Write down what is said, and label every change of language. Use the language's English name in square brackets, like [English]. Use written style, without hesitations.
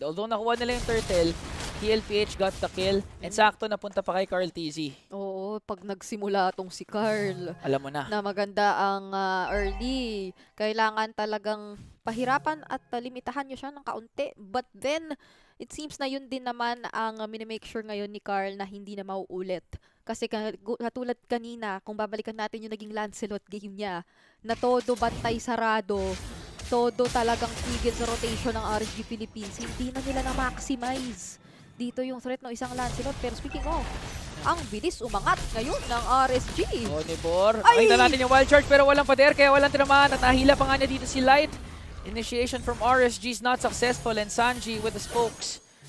[English] Although [Filipino] nakuha nila yung [English] turtle, TLPH got the kill. [Filipino] And sakto napunta pa kay Carl TZ. Oo, pag nagsimula tong si Carl Alam mo na. na maganda ang early, kailangan talagang pahirapan at limitahan nyo siya ng kaunti. [English] But then, it seems [Filipino] na yun din naman ang minimake sure ngayon ni Carl na hindi na mauulit. Kasi katulad kanina, kung babalikan natin yung naging Lancelot game niya, na todo bantay sarado, todo talagang tigil sa rotation ng RSG Philippines, hindi na nila na-maximize dito yung threat ng isang Lancelot. [English] Pero speaking of, [Filipino] ang bilis umangat ngayon ng RSG. Nibor. Ay! Makita natin yung wild charge pero walang pader kaya walang tinamaan at nahila pa nga niya dito si Light. [English] Initiation from RSG is not successful and Sanji with the spokes.